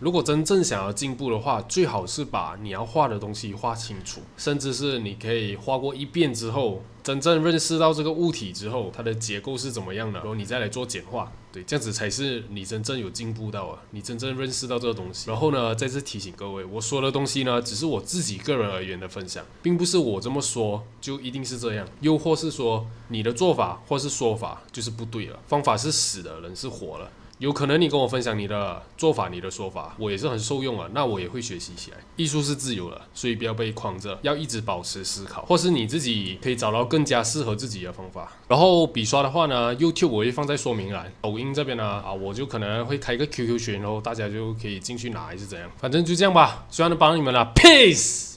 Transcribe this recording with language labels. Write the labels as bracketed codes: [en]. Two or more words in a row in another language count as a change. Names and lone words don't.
[zh] 如果真正想要進步的話，最好是把你要畫的東西畫清楚，甚至是你可以畫過一遍之後，真正認識到這個物體之後，它的結構是怎麼樣的，然後你再來做簡化，對，這樣子才是你真正有進步到啊，你真正認識到這個東西。然後呢，再次提醒各位，我說的東西呢，只是我自己個人而言的分享，並不是我這麼說就一定是這樣，又或是說你的做法或是說法就是不對了，方法是死的，人是活了。有可能你跟我分享你的做法、你的說法，我也是很受用啊，那我也會學習起來。藝術是自由的，所以不要被框着，要一直保持思考，或是你自己可以找到更加適合自己的方法。然後筆刷的話呢 ，YouTube 我會放在說明欄，抖音這邊呢我就可能會開個 QQ 群，然後大家就可以進去拿還是怎樣，反正就這樣吧，希望能幫你們了 ，Peace。